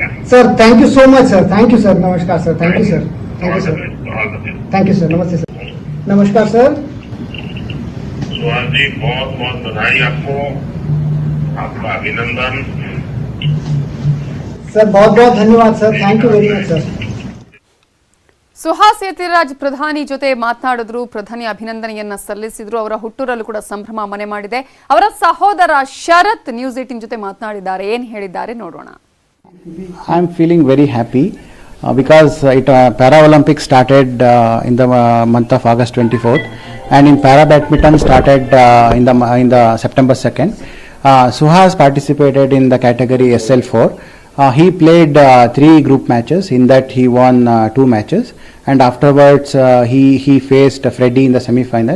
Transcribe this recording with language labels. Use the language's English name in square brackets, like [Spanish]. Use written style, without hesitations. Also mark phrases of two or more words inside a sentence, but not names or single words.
[English] sir thank you so much sir, thank you sir, नमस्कार sir, thank you sir, thank you sir, thank you sir, नमस्ते sir, नमस्कार sir। [Hindi] सुहास जी बहुत बहुत बधाई आपको, आपका अभिनंदन सर। बहुत बहुत धन्यवाद [English] sir, thank you very much sir. [Kannada] ಸುಹಾಸ್ ಯತಿರಾಜ್ ಪ್ರಧಾನಿ ಜೊತೆ ಮಾತನಾಡಿದ್ರು. ಪ್ರಧಾನಿ ಅಭಿನಂದನೆಯನ್ನ ಸಲ್ಲಿಸಿದ್ರು. ಅವರ ಹುಟ್ಟೂರಲ್ಲೂ ಕೂಡ ಸಂಭ್ರಮ ಮನೆ ಮಾಡಿದೆ. ಅವರ ಸಹೋದರ ಶರತ್ ನ್ಯೂಸ್ 18 ಜೊತೆ ಮಾತನಾಡಿದ್ದಾರೆ. ಏನು ಹೇಳಿದ್ದಾರೆ ನೋಡೋಣ. [English] I am feeling very happy because Para Olympics started in the month of August 24th, and in Para Badminton started in the September 2nd. Suhas participated in the category SL4. He played 3 group matches. In that he won 2 matches, and afterwards he faced Freddie in the semi-final.